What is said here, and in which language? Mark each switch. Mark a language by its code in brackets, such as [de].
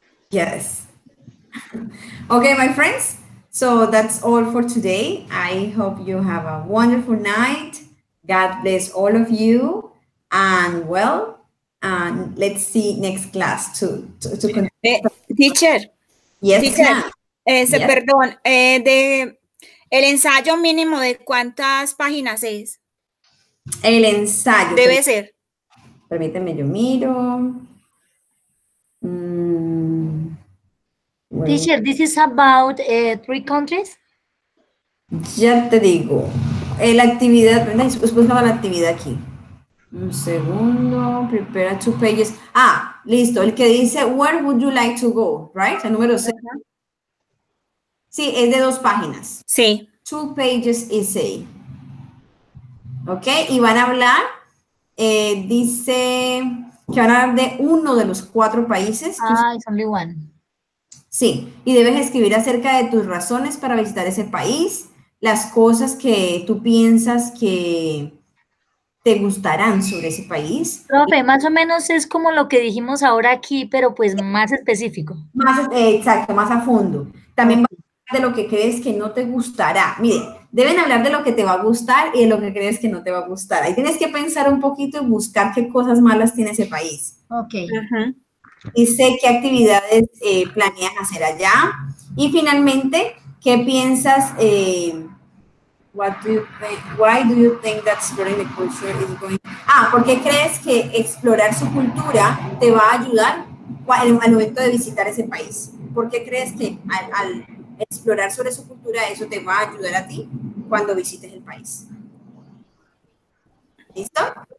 [en] Yes. Okay, my friends. So that's all for today. I hope you have a wonderful night. God bless all of you. And well, let's see next class to continue. Teacher. Yes, teacher. [es] Perdón, el ensayo mínimo de ¿cuántas páginas es? El ensayo. Debe ser. Permíteme, yo miro. [en] Well, teacher, this is about 3 countries? [es] Ya te digo. La actividad, buscaba la actividad aquí. Un segundo, [en] prepare 2 pages. [es] Listo, el que dice, [en] where would you like to go, right? [es] El número 6. Sí, es de 2 páginas. Sí. [en] 2 pages essay. [es] Ok, y van a hablar, dice que van a hablar de uno de los 4 países. [en] It's only one. [es] Sí, y debes escribir acerca de tus razones para visitar ese país, las cosas que tú piensas que te gustarán sobre ese país. Profe, más o menos es como lo que dijimos ahora aquí, pero pues más específico. Exacto, más a fondo. También de lo que crees que no te gustará. Miren, deben hablar de lo que te va a gustar y de lo que crees que no te va a gustar. Ahí tienes que pensar un poquito y buscar qué cosas malas tiene ese país. Ok. Dice qué actividades planeas hacer allá. Y finalmente, qué piensas [en] What do you think? Why do you think that exploring the culture is going? [es] ¿Por qué crees que explorar su cultura te va a ayudar al momento de visitar ese país? ¿Por qué crees que al explorar sobre su cultura eso te va a ayudar a ti cuando visites el país? ¿Listo?